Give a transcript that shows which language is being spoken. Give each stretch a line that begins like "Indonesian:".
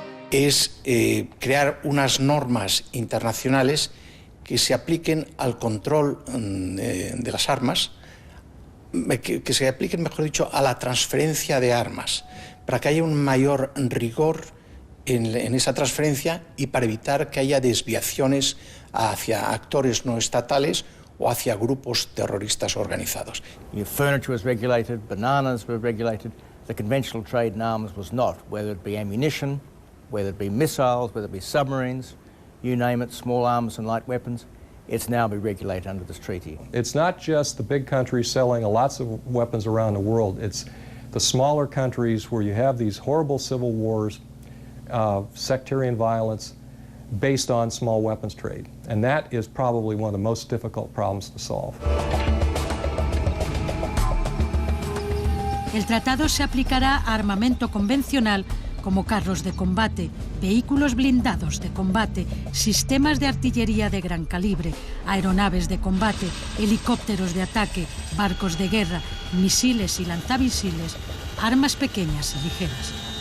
Spanish: Es crear unas normas internacionales que se apliquen al control de las armas, que se apliquen, mejor dicho, a la transferencia de armas, para que haya un mayor rigor en esa transferencia y para evitar que haya desviaciones hacia actores no estatales o hacia grupos terroristas organizados.
English: Furniture was regulated, bananas were regulated, the conventional trade in arms was not, whether it be ammunition, whether it be missiles, whether it be submarines, you name it, small arms and light weapons. It's now be regulated under this treaty. It's not just the big countries selling lots of weapons around the world. It's the smaller countries where you have these horrible civil wars, sectarian violence based on small weapons trade. And that is probably one of the most difficult problems to solve.
Spanish: El tratado se aplicará a armamento convencional como carros de combate, vehículos blindados de combate, sistemas de artillería de gran calibre, aeronaves de combate, helicópteros de ataque, barcos de guerra, misiles y lanzamisiles, armas pequeñas y ligeras.